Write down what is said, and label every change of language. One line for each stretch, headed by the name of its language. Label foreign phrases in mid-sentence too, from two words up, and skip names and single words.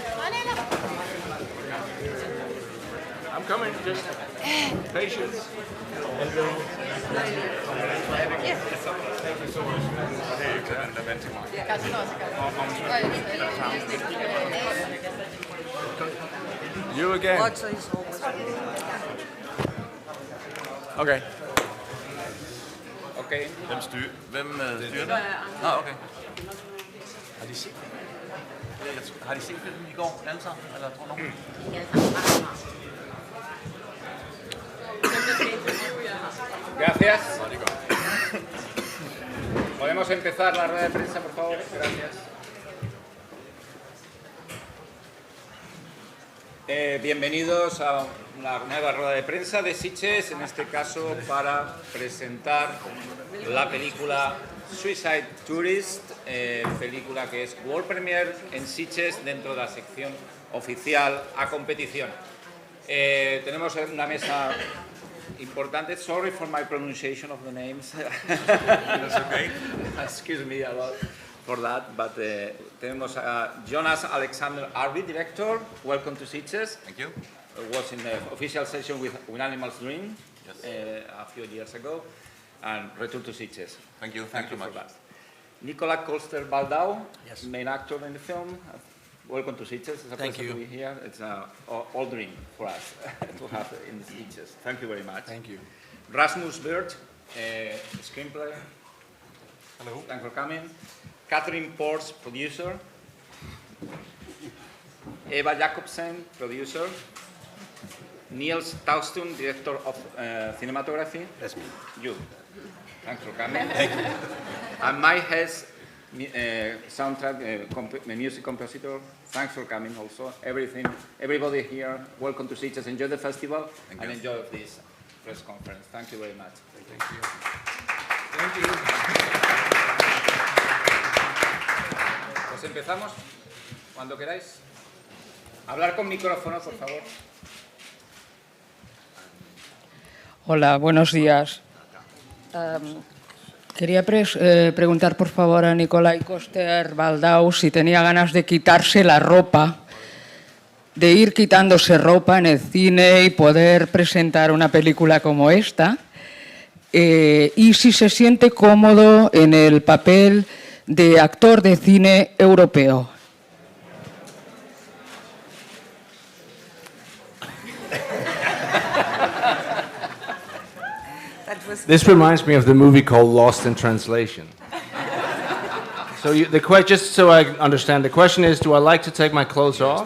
English: I'm coming, just patience. Hello. Thank you so much. Hey, you can event tomorrow. You again. Okay.
Danish: Okay. Hvem styrer det? Okay. Har de set filmen i går, alle sammen? Eller tror nogen?
Spanish: Gracias. Podemos empezar la rueda de prensa, por favor. Gracias. Bienvenidos a una nueva rueda de prensa de Sitges, en este caso para presentar la película Suicide Tourist, película que es
English: World Premiere
Spanish: en Sitges dentro de la sección oficial a competición. Tenemos una mesa importante.
English: Sorry for my pronunciation of the names. That's okay. Excuse me a lot for that, but
Spanish: tenemos a
English: Jonas Alexander Arby, director. Welcome to Sitges. Thank you. Was in the official session with When Animals Dream a few years ago, and return to Sitges. Thank you. Thank you for much. that. Nicola Coster-waldau, main actor in the film. Welcome to Sitges. It's a pleasure to be here. It's an old dream for us to have in the Sitges. Thank you very much. Thank you. Rasmus Birch, screenplay. Hello. Thanks for coming. Catherine Ports, producer. Eva Jacobsen, producer. Niels Taustun, director of cinematography. That's me. You. Thanks for coming. Thank you. And Mike Hess, soundtrack, music compositor. Thanks for coming also. Everybody here, welcome to Sitges. Enjoy the festival and enjoy this press conference. Thank you very much. Thank you. Thank you.
Spanish: Pues empezamos cuando queráis. Hablar con micrófono, por favor. Hola, buenos días. Quería preguntar, por favor, a Nicolai Coster-Waldau si tenía ganas de quitarse la ropa, de ir quitándose ropa en el cine y poder presentar una película como esta, y si se siente cómodo en el papel de actor de cine europeo.
English: This reminds me of the movie called Lost in Translation. So just so I understand, the question is, do I like to take my clothes off?